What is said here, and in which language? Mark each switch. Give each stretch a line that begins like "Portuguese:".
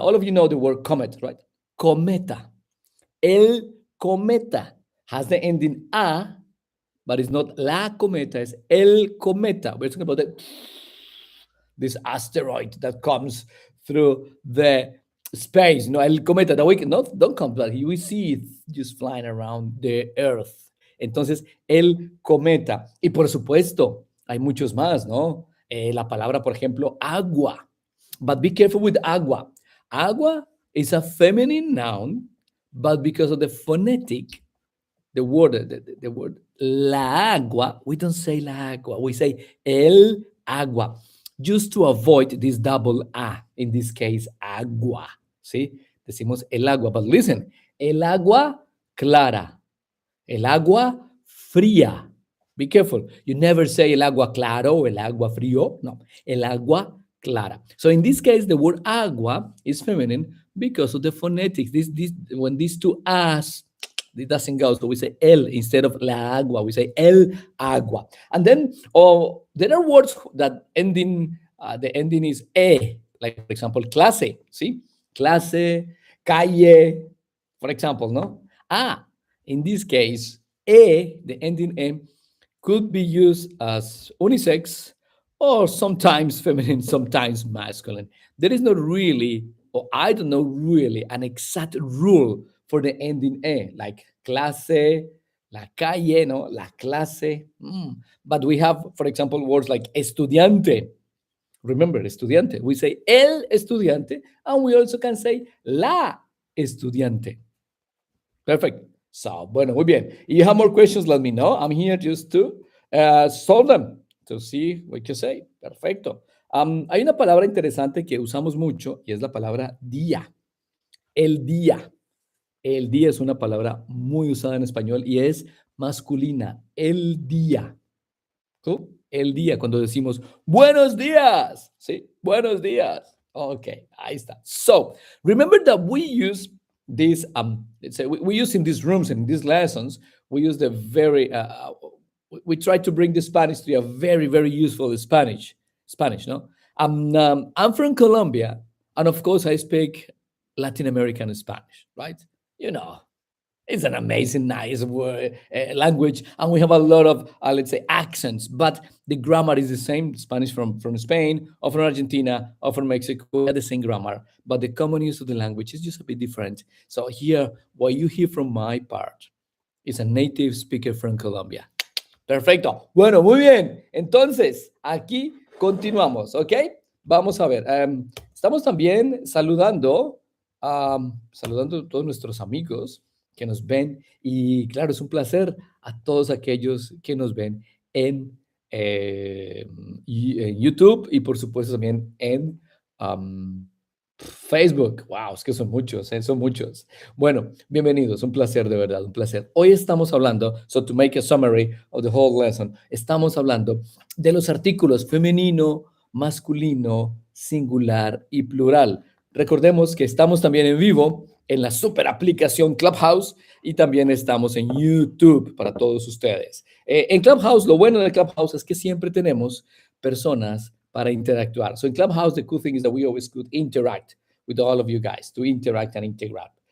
English: All of you know the word comet, right? Cometa. El cometa has the ending a, but it's not la cometa, it's el cometa. We're talking about this asteroid that comes through the space. No, el cometa, that we don't come, but we see it just flying around the earth.
Spanish: Entonces, el cometa. Y por supuesto, hay muchos más, ¿no? La palabra, por ejemplo, agua.
English: But be careful with agua. Agua is a feminine noun, but because of the phonetic, the word la agua, we don't say la agua, we say el agua, just to avoid this double a, in this case, agua, ¿sí?
Spanish: Decimos el agua,
English: but listen,
Spanish: el agua clara, el agua fría.
English: Be careful. You never say el agua claro or el agua frío.
Spanish: No, el agua clara.
English: So in this case, the word agua is feminine because of the phonetics. When these two as, it doesn't go. So we say el instead of la agua. We say el agua. And then there are words that the ending is e. Like, for example, clase. ¿Sí? Clase, calle, for example, ¿no? In this case, the ending could be used as unisex or sometimes feminine, sometimes masculine. There is not really, or I don't know really, an exact rule for the ending E, like clase, la calle, no, la clase. But we have, for example, words like estudiante. Remember, estudiante. We say el estudiante, and we also can say la estudiante. Perfect. So,
Spanish: bueno, muy bien.
English: If you have more questions, let me know. I'm here just to solve them, to see what you say.
Spanish: Perfecto. Hay una palabra interesante que usamos mucho y es la palabra día. El día. El día es una palabra muy usada en español y es masculina. El día. ¿Tú? El día, cuando decimos buenos días. ¿Sí? Buenos días. Okay, ahí está.
English: So, remember that we use this, let's say we use in these rooms and in these lessons, we use the very, we try to bring the Spanish to a very, very useful Spanish, no? I'm from Colombia, and of course I speak Latin American Spanish, right? You know, it's an amazing, nice word, language, and we have a lot of, let's say, accents, but the grammar is the same. Spanish from Spain, or from Argentina, or from Mexico, we have the same grammar, but the common use of the language is just a bit different. So here, what you hear from my part is a native speaker from Colombia.
Spanish: Perfecto. Bueno, muy bien. Entonces, aquí continuamos, ¿ok? Vamos a ver. Estamos también saludando a todos nuestros amigos que nos ven y claro, es un placer a todos aquellos que nos ven en YouTube y por supuesto también en Facebook. Wow, es que son muchos, son muchos. Bueno, bienvenidos, un placer de verdad, un placer. Hoy estamos hablando,
English: so to make a summary of the whole lesson,
Spanish: estamos hablando de los artículos femenino, masculino, singular y plural. Recordemos que estamos también en vivo en la super aplicación Clubhouse y también estamos en YouTube para todos ustedes. En Clubhouse, lo bueno de Clubhouse es que siempre tenemos personas para interactuar.
English: So in Clubhouse, the cool thing is that we always could interact with all of you guys, to interact and integrate.